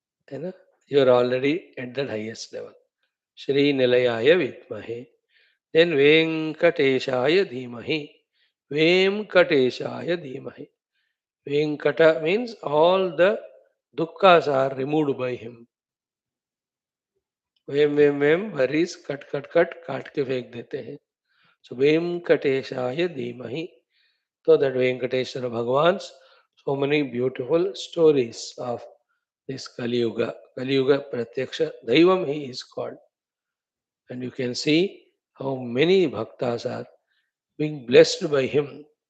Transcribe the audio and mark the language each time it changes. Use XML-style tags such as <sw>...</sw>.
<en>You know, you are already at the highest level.</en> <sa>Shri Nilayaya Vidmahe. Then Venkateshaya Dhimahi. Venkateshaya Dhimahi.</sa> <en>Venkata means all the dukkhas are removed by him.</en> <hi>वेम worries cut काट के फेंक देते हैं.</hi> <en>So Venkateshaya Dhimahi. So that Venkateshwara Bhagwan's so many beautiful stories of this Kali Yuga. Kali Yuga Pratyaksha Daivam he is called. And you can see how many bhaktas are being blessed by him.</en>